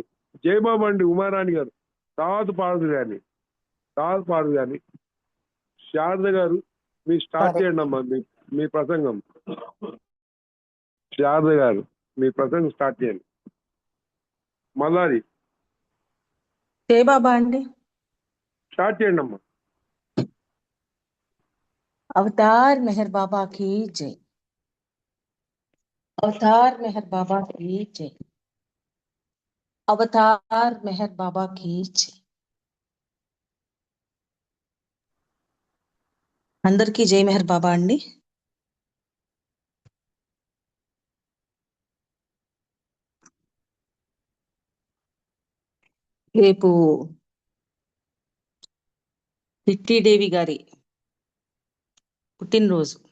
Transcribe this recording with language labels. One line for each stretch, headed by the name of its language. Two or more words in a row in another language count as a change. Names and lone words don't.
Telugu: జై బాబా అండి ఉమారాణి గారు, తర్వాత పాడదు కానీ శారద గారు మీరు స్టార్ట్ చేయండి అమ్మా మీ ప్రసంగం. శారద గారు మీ ప్రసంగం స్టార్ట్ చేయండి. మల్లారి జై బాబా అండి. స్టార్ట్ చేయండి అమ్మా.
Hindi: अवतार मेहर बाबा की जय. अवतार मेहर बाबा की जय. अवतार मेहर बाबा की जय.
Telugu: అందరికీ జై మెహర్ బాబా అండి. రేపు కిట్టీదేవి గారి పుట్టినరోజు.